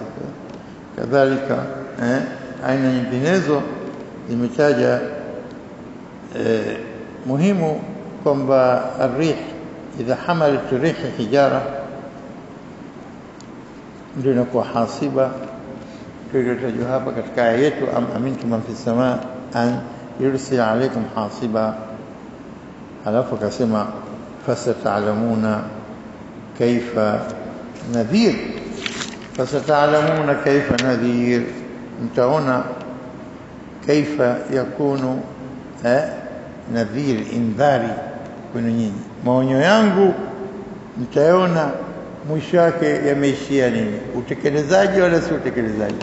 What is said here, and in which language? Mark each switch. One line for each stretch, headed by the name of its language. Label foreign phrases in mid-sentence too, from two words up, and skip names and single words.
Swahili: Kadhalika aina nyinginezo zimetaja. Muhimu kwamba
Arabic: الريح إذا حملت ريح حجارة
Swahili: ndio inakuwa hasiba. Tuliyotajwa hapa katika aya yetu,
Arabic: أأمنتم من في السماء أن يرسل عليكم حاصبا.
Swahili: Alafu akasema
Arabic: فستعلمون كيف نذير، فستعلمون كيف نذير.
Swahili: mtaona
Arabic: كيف يكون نذير إنذاري
Swahili: kwenu nyinyi, maonyo yangu mtaona mwisho wake yameishia nini, utekelezaji wala si utekelezaji.